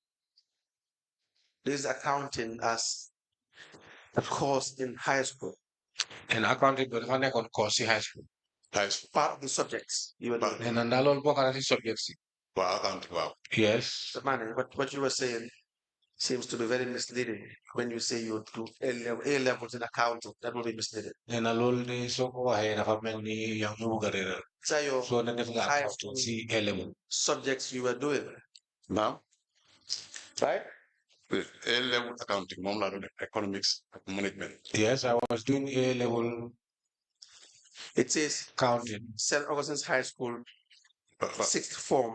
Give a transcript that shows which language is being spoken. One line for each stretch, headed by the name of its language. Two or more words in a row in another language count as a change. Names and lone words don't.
English: This is accounting as a course in high school. And accounting but
Wolof: dafa nekkoon
English: course ci high school. high school. Part of the subjects you were doing.
Wolof: Nee na ndax loolu bokk na ci subjects yi.
English: Wow, accounting. Wow. Yes. So, man, what you were saying seems to be very misleading when you say you do A levels in accounting. That will be misleading.
Wolof: Nee na loolu de soo ko waxee dafa mel ni yaa ngi bëgg a réeral.
English: So your
Wolof: Soo ne def nga
English: high accounting school ci A level. subjects you were doing, Now, right? the A-level accounting,
Wolof: mom la
English: economics management. Yes, I was doing A level It says accounting. St. Augustine's High School, sixth form,